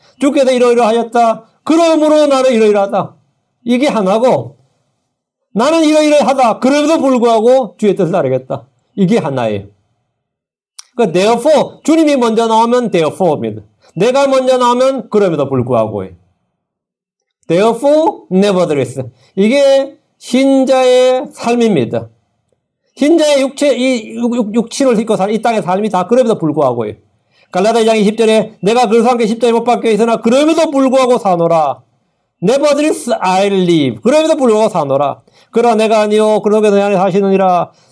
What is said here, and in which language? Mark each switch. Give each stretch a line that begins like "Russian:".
Korean: 주께서 이러이러하였다. 그러므로 나는 이러이러하다. 이게 하나고 나는 이러이러하다. 그럼에도 불구하고 주의 뜻을 따르겠다. 이게 하나예요. 그러니까 therefore 주님이 먼저 나오면 therefore입니다. 내가 먼저 나오면 그럼에도 불구하고예요.
English: therefore nevertheless.
Korean: 이게 신자의 삶입니다. 신자의 육신을 싣고 사는 이 땅의 삶이 다 그럼에도 불구하고예요. 갈라디아 2장 20절에 내가 그리스도와 함께 십자가에 못 박혀 있으나 그럼에도 불구하고 사노라.
English: Nevertheless I live.
Korean: 그럼에도 불구하고 사노라. 그러나 내가 아니요 그러게도 내 안에 사시느니라.